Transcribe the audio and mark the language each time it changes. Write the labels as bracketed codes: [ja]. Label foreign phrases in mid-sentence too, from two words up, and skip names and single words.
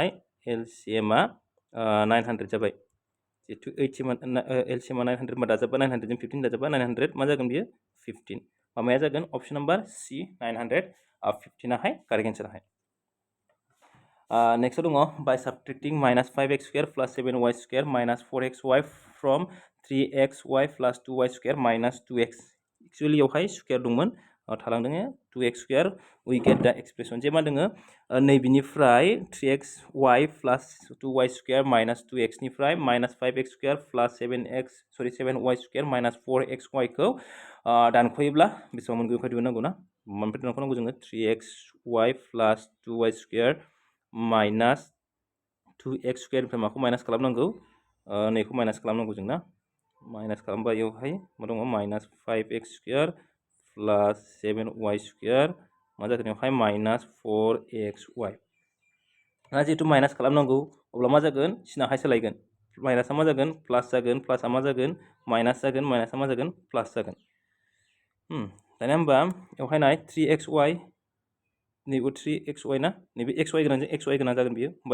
[brx] 900 जाबाय जिहेतु LCM 900 मा दाजाबा 900 जों 15 दाजाबा 900 मा जागोन बियो 15 माया जागोन [en] option number [brx] C 915 आहाय [en] correct answer [brx] आहाय नेक्स्ट दङ [en] by subtracting -5x square plus 7y square minus 4xy from 3xy plus 2y square minus 2x [brx] एक्चुअली बेवहाय स्क्वायर दंमोन थालांदों [en] 2x square we get the expression [brx] जे मा दङो नैबेनिफ्राय [en] 3xy plus 2y square minus 2x [brx] निफ्राय [en] minus 5x square plus 7y square minus 4xy [brx] खौ दानख'योब्ला बेसेबां मोनगोन बेखौ दिहुननांगौ ना मोनफ्रोम दानख'नांगौ जोङो [en] 3xy plus 2y square minus 2x [brx] square निफ्राय माखौ माइनास खालामनांगौ नैखौ माइनास खालामनांगौ जोंना माइनास खालामबा बेवहाय मा दङ [en] minus 5x square plus 7y square [brx] मा जागोन बेवहाय [en] minus 4xy [brx] जिहेतु माइनास खालामनांगौ अब्ला मा जागोन सिनाहाय सोलायगोन माइनासआ मा जागोन प्लास जागोन प्लासआ मा जागोन माइनास जागोन माइनासआ मा जागोन प्लास जागोन दानिया होमबा बेवहाय नाय 3xy नैबे 3xy ना नैबे xy गोनां जों xy गोनां जागोन बियो होमबा